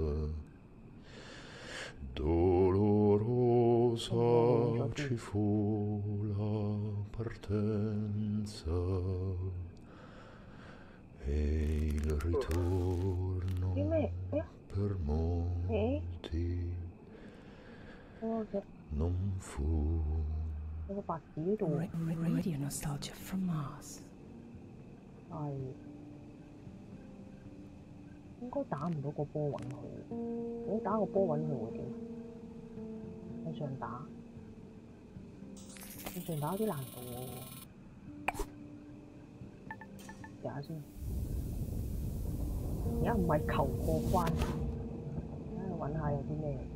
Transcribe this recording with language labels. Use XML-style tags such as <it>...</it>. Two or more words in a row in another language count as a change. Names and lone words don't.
<it>Dolorosa ci fu la partenza e il ritorno per molti non fu.</it> <en>Radio nostalgia from Mars.</en> <yue>係應該打唔到個波揾佢，如果打個波揾佢會點？向上打，向上打有啲難度喎。試下先，而家唔係求過關，揾下有啲咩？</yue>